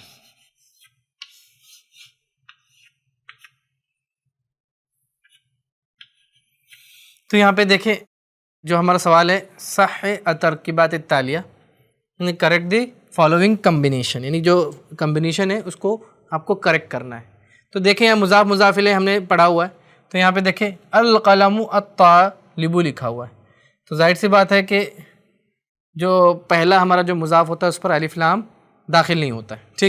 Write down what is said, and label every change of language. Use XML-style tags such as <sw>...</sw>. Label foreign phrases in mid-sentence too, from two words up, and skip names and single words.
<hi>तो यहाँ पे देखें जो हमारा सवाल है</hi> <ar>صحح التركيبات التالية,</ar> <hi>यानी</hi> <en>correct the following combination,</en> <hi>यानी जो कम्बिनेशन है उसको आपको करेक्ट करना है। तो देखें यहाँ मुज़ाफ़ मुज़ाफ़ इलैह हमने पढ़ा हुआ है, तो यहाँ पे देखें</hi> <ar>القلمُ الطالبُ</ar> <hi>लिखा हुआ है, तो जाहिर सी बात है कि जो पहला हमारा जो मुज़ाफ़ होता है उस पर अलिफ लाम दाखिल नहीं होता है, ठीक है।</hi>